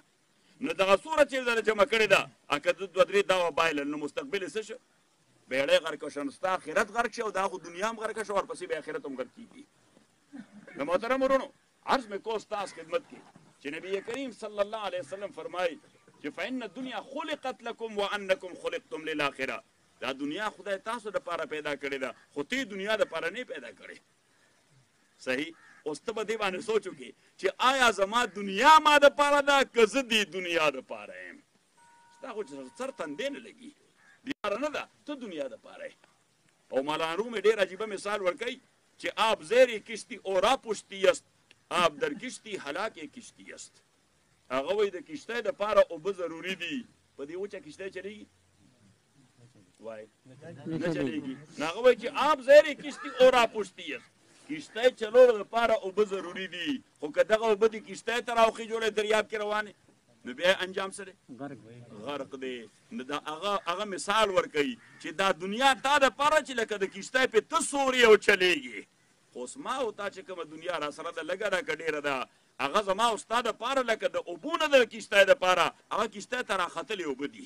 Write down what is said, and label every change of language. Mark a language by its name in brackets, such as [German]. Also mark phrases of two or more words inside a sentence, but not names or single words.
[Pashto] نو دغه څومره چې دله جمع کړې ده، که 2-3 دا وبایلل نو مستقبل یې څه شو؟ بیړۍ غرق شو. نو ستا آخرت غرق شي او دا خو دنیا هم غرقه شو، ورپسې به آخرت هم غرق کېږي. نو محترم ورونو عرض مې کو ستاسو خدمت کې چې نبی کریم [Arabic] صلی الله علیه وسلم [Pashto] فرمایي چې [Arabic] فإن الدنیا خلقت لکم وانکم خلقتم للآخرة. [Pashto] دا دنیا خدای تاسو دپاره پیدا کړې ده، خو ته دنیا دپاره نه پیدا کړې، صحیح. اوس ته به دې باندې سوچ وکړې چې آیا زما دنیا ما دپاره ده که زه دې دنیا دپاره یم؟ ستا خو سر تندې نه لګي، دپاره نه ده، ته دنیا دپاره یې. او مولانا روم ډېر عجیبه مثال ورکوي چې [Persian] آب زیر کشتی اورا پشتی است، آب در کشتی هلاک کشتی است. [Pashto] هغه وایي د کشتۍ دپاره اوبه ضروري دي، په دې وچه کشتۍ چلېږي؟ وای نه چلېږي. نو هغه وایي چې [Persian] آب زیر کشتی اورا پشتی است، [Pashto] کشتۍ چلولو دپاره اوبه ضروري دي، خو که دغه اوبه د کشتۍ ته راوخي جوړې دریاب کې روانې، نو بیا انجام څه دی؟ غرق دی. نو دا هغه مثال ورکوي چې دا دنیا تا دپاره چې لکه د کشتۍ پې ته سورې او چلېږي، خو اوس ما او تا چې کومه دنیا را سره ده لږه ده که ډېره ده، هغه زما او ستا دپاره لکه د اوبو نه د کشتۍ دپاره هغه کشتۍ ته راختلې اوبه دي.